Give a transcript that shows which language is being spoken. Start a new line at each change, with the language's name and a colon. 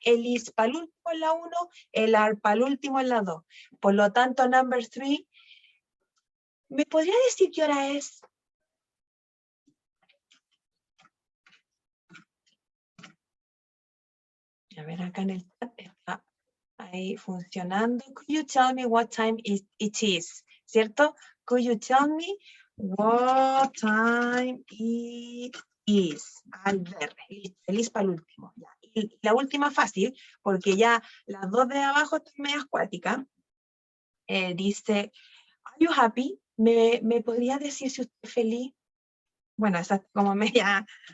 Spanish: El is para el último en la 1, el are para el último en la 2. Por lo tanto,
English: number 3.
Spanish: ¿Me podría decir qué hora es? A ver, acá en el chat está ahí funcionando.
English: Could you tell me what time it is?
Spanish: ¿Cierto?
English: Could you tell me what time it is?
Spanish: Al ver, feliz para el último. Ya. Y la última fácil, porque ya las dos de abajo están medio acuáticas. Dice,
English: are you happy?
Spanish: ¿Me podría decir si usted es feliz? Bueno, esa es como media